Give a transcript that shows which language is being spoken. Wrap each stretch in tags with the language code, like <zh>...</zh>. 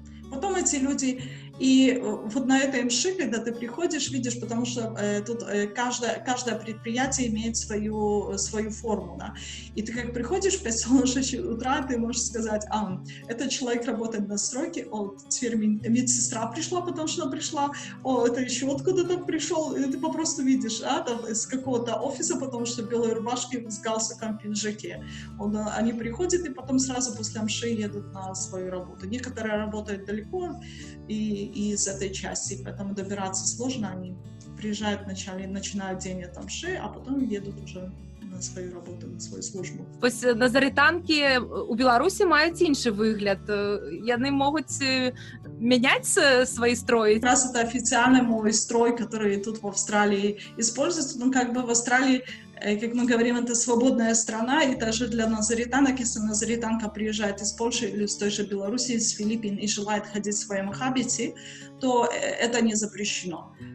<ru>Потом эти люди, и вот на этой мши, когда ты приходишь, видишь, потому что тут каждое предприятие имеет свою форму, да, и ты как приходишь в 5 утра, ты можешь сказать: этот человек работает на стройке, теперь медсестра пришла, потому что она пришла, это еще откуда-то пришел, и ты попросту видишь, там, из какого-то офиса, потому что в белой рубашке с галстуком, пиджаке. Они приходят и потом сразу после мши едут на свою работу. Некоторые работают далеко, и из этой части, поэтому добираться сложно. Они приезжают вначале, начинают день там ши, а потом едут уже на свою работу, на свою службу.</ru> <uk>Ось назаританки у Білорусі мають інший вигляд. Вони можуть міняти свої строї?</uk> <ru>Как раз это официальный мой строй, который тут в Австралии используется. Ну, как бы в Австралии, как мы говорим, это свободная страна, и даже для назаританок, если назаританка приезжает из Польши или из той же Беларуси, из Филиппин и желает ходить в своем хабите, то это не запрещено.</ru>